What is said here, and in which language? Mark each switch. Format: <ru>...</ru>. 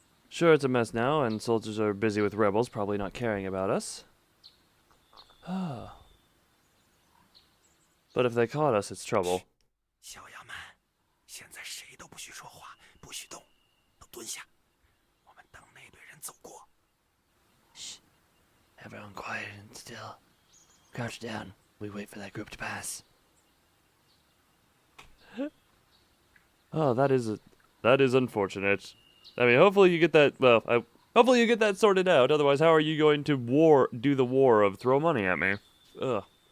<en>Sure, it's a mess now, and soldiers are busy with rebels, probably not caring about us. But if they caught us, it's trouble.</en> <zh>小衙门，现在谁都不许说话，不许动，都蹲下。我们等那队人走过。 Shh.</zh> <en>Everyone quiet and still. Crouch down. We wait for that group to pass. Oh, that is unfortunate. I mean, hopefully you get that. Well, hopefully you get that sorted out. Otherwise, how are you going to do the war of throw money at me? Ugh.</en>